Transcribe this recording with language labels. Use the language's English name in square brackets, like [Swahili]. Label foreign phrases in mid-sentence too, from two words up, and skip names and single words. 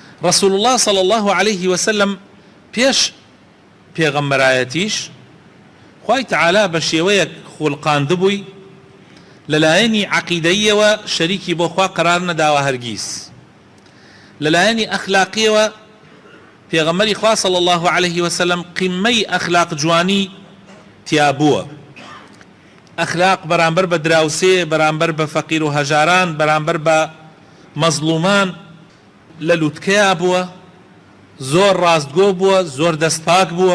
[Arabic] رسول الله صلى الله عليه وسلم [Central Kurdish] پێش پێغەمبەرایەتیش خوای تعالی بە شێوەیەک خوڵقاندبووی لەلایەنی عەقیدەییەوە شەریکی بۆ خوا قرار نەداوە هەرگیز، لەلایەنی ئەخلاقیەوە پێغەمبەری خوا [Arabic] صلى الله عليه وسلم [Central Kurdish] قیمەی ئەخلاق جوانی تیا بووە. ئەخلاق بەرامبەر بە دراوسێ، بەرامبەر بە فەقیر و هەژاران، بەرامبەر بە مەزلومان لە لووتکەیە بووە، زۆر ڕاستگۆ بووە، زۆر دەستپاک بووە.